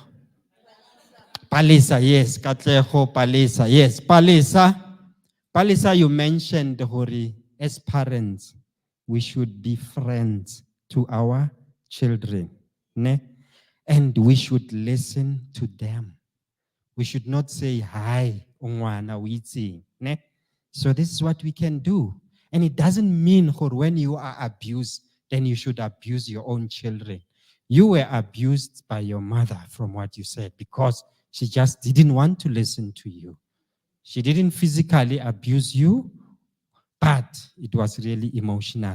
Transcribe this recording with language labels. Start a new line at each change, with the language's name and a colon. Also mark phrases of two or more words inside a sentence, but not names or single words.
English: Palisa, yes, Katleho, Palisa, yes, Palisa. Palisa, you mentioned, Hori, as parents, we should be friends to our children. Ne? And we should listen to them. We should not say, hi, ungwana witsi. Ne? So this is what we can do. And it doesn't mean when you are abused, then you should abuse your own children. You were abused by your mother from what you said because she just didn't want to listen to you. She didn't physically abuse you, but it was really emotional.